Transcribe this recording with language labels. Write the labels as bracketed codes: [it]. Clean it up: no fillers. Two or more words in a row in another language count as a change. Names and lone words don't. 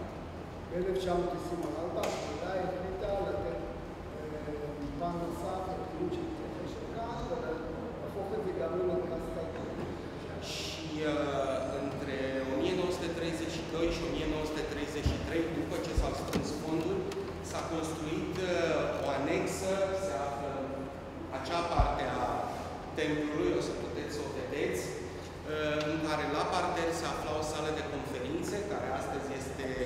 [he] ב-1924 ההחלטה החליטה לתת פן נוסף לפעילות של תכף של כאן, ולהפוך את זה גם למרכז כלכלי. [ro] Și între 1932 și 1933, după ce s-au strâns fonduri, s-a construit o anexă, se află acea parte a templului, o să puteți să o vedeți, în care la parter se afla o sală de conferințe, care astăzi este